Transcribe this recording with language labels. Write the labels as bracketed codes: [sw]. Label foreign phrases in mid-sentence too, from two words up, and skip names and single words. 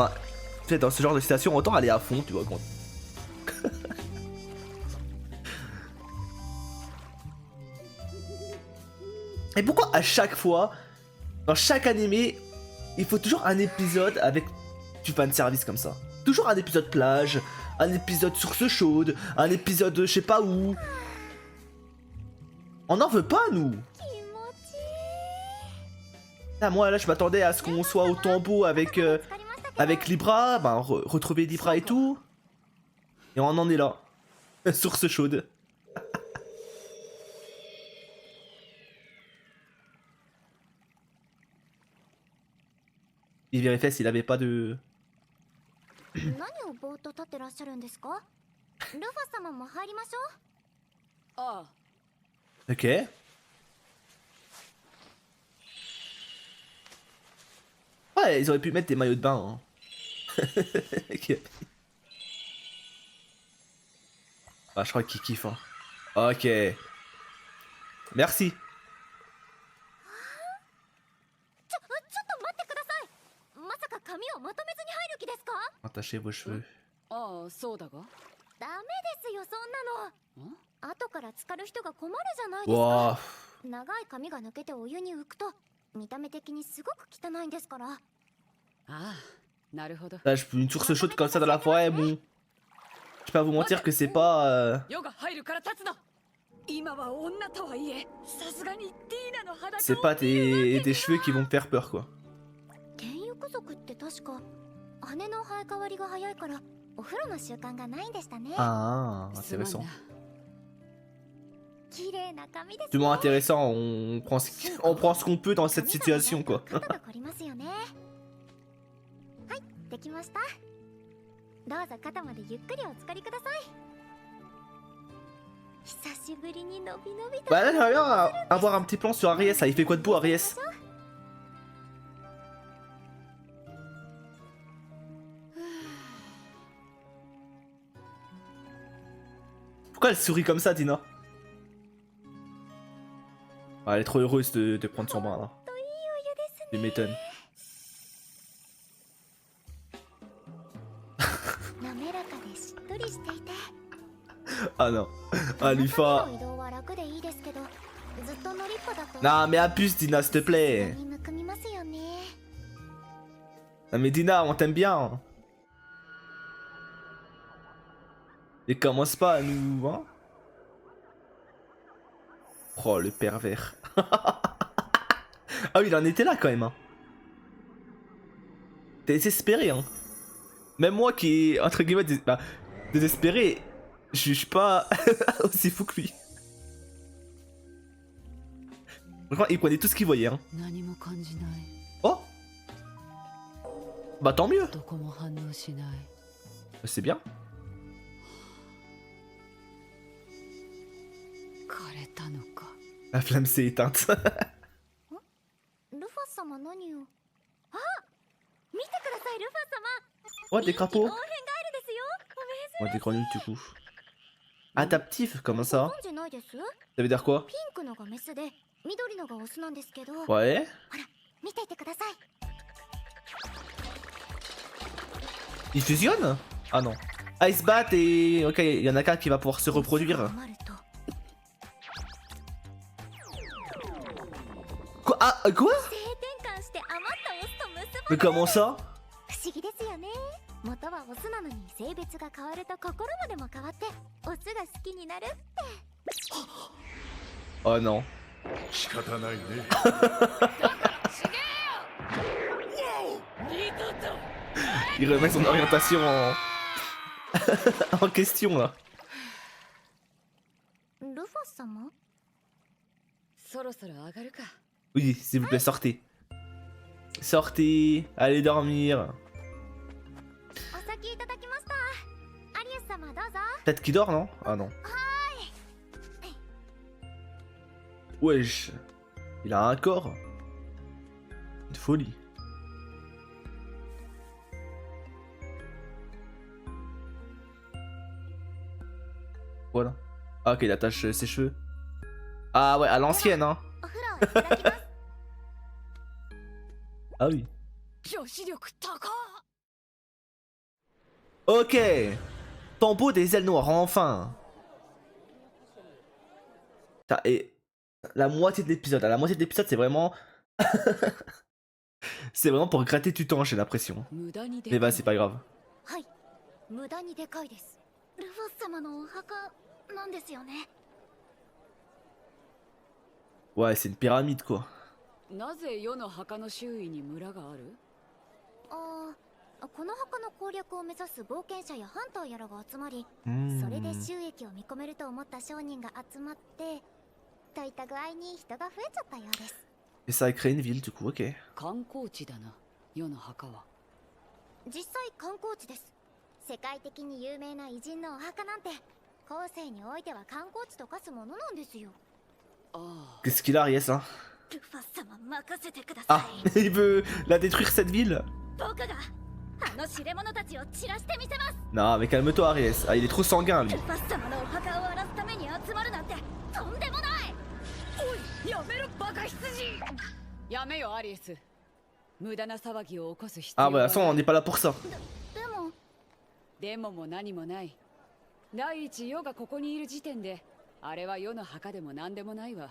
[fr] Bah, tu sais, dans ce genre de situation, autant aller à fond, tu vois, quand... Et pourquoi à chaque fois, dans chaque animé, il faut toujours un épisode avec du fanservice comme ça? Toujours un épisode plage, un épisode source chaude, un épisode je sais pas où. On n'en veut pas, nous. [ja] 気持ちいい。 [fr] Ah, moi, là, je m'attendais à ce qu'on soit au tombeau avec, [ja] 疲れましたけど [fr] avec Libra, ben, retrouver Libra et tout. Et on en est là. Source chaude. Il vérifiait s'il avait pas de... [ja] 何をぼーっと立ってらっしゃるんですか？ルファ様も入りましょう。ああ、 [fr] Ok. Ouais, ils auraient pu mettre des maillots de bain. Hein. Ok. Ah, je crois qu'il kiffe. Hein. Ok. Merci. [ja] ちょっと待ってください。まさか髪をまとめずに入る気ですか？ [fr] Attachez vos cheveux. [ja] ああ、そうだが。ダメですよ、そんなの。ん後から浸かる人が困るじゃないですか。 [fr] Wouah. [ja] 長い髪が抜けてお湯に浮くと見た目的にすごく汚いんですから。ああ、なるほど。 [fr] Là, une source chaude comme ça dans la forêt, bon. Je vais pas vous mentir que c'est pas... [ja] 夜が入るから立つな。今は女とはいえ、さすがにティーナの裸を [fr] C'est pas tes cheveux qui vont me faire peur, quoi. [ja] 剣浴族って確か羽の生え変わりが早いからお風呂の習慣がないんでしたね。 [fr] Ah, [ja] すまん [fr] intéressant. [ja] な。綺麗な髪です [fr] Du [ja] ね。 [fr] moins intéressant, on prend ce qu'on peut dans cette situation, quoi. [ja] 肩が凝りますよね。はい、できました。どうぞ肩までゆっくりお浸かりください。久しぶりにのびのびと。 [fr] Bah là, j'aimerais bien avoir un petit plan sur Aries. Là, il fait quoi de beau, Aries? Pourquoi elle sourit comme ça, Dina? Ah, elle est trop heureuse de prendre son bain, là. [ja] といいお湯ですね。 [fr] Tu m'étonnes. [ja] 滑らかでしっとりしていて。 [fr] Ah non. Ah, Lufa. [ja] 中での移動は楽でいいですけど、ずっと乗りっぱだと。 [fr] Non, mais abuse, Dina, s'il te plaît. [ja] にむくみますよね。 [fr] Non, mais Dina, on t'aime bien. Et commence pas à nous... Hein. Oh, le pervers. Ah oui, il en était là, quand même. Hein. T'es désespéré, hein. Même moi qui est, entre guillemets, désespéré, je suis pas aussi fou que lui. Franchement, il prenait tout ce qu'il voyait, hein. [ja] 何も感じない。 [fr] Oh. Bah tant mieux. [ja] どこも反応しない。 [fr] C'est bien. [ja] 枯れたのか。 [fr] La flamme s'est éteinte. [ja] ルファ様何を。あ、見てくださいルファ様。 [fr] Oh, des crapauds. [ja] 応援ガエルですよ。 [fr] Ouais, des grenouilles du coup. Adaptif, comment ça? [ja] ご存知ないです？ [fr] Ça veut dire quoi? [ja] ピンクのがメスで緑のがオスなんですけど。 [fr] Ouais. [ja] 見ていてください。 [fr] Ils fusionnent? Ah non. Ah, ils se battent et... Ok, il y en a qu'un qui va pouvoir se reproduire. Quoi? Ah, quoi? [ja] 性転換して余ったオスと結ば [fr] Mais comment ça? [ja] 不思議ですよね。元はオスなのに性別が変わると心までも変わってオスが好きになるって。 [fr] Oh non. [ja] 仕方ないね。 [fr] Il remet son orientation en... en question là. [ja] ルファ様？そろそろ上がるか。 [fr] Oui, s'il vous plaît, sortez. Sortez, allez dormir. [ja] お先いただきました。アリウス様どうぞ。 [fr] Peut-être qu'il dort, non? Ah non. Wesh. Il a un corps. Une folie. Voilà. Ah, ok, il attache ses cheveux. Ah ouais, à l'ancienne, hein. [ja] お風呂いただきます。 [fr] Ah oui. [ja] 女子力高っ。 [fr] Ok. Tombeau des ailes noires, enfin. Putain, et la moitié de l'épisode, la moitié de l'épisode, c'est vraiment... c'est vraiment pour gratter du temps, j'ai l'impression. [ja] 無駄にで [fr] Mais bah, c'est pas grave. [ja] はい。無駄にでかいです。ルファ様のお墓なんですよね。 [fr] Ouais, c'est une pyramide, quoi. [ja] なぜ世の墓の周囲に村がある？ああ、この墓の攻略を目指す冒険者やハンターやらが集まり、 Hmm. それで収益を見込めると思った商人が集まって、といった具合に人が増えちゃったようです。 [fr] Et ça a créé une ville, du coup, ok. [ja] 観光地だな、世の墓は。実際観光地です。世界的に有名な偉人のお墓なんて、後世においては観光地と化すものなんですよ。ああ、 [fr] Qu'est-ce qu'il a, Ariès, hein? [ja] ルファ様任せてくださ [fr] Ah, [ja] い。 [fr] il veut la détruire, cette ville? [ja] 僕があの知れ者たちを散らしてみせます。 [fr] Non, mais calme-toi, Ariès. Ah, il est trop sanguin, lui. [ja] ルファ様のお墓を荒らすために集まるなんてとんでもない。おい、やめろバカ羊。やめよアリエス。無駄な騒ぎを起こす必要 [fr] Ah, [ja] は [fr] bah, de toute façon, on n'est pas là pour ça. [ja] でもでもも何もない。第一、世がここにいる時点で、あれは世の墓でも何でもないわ。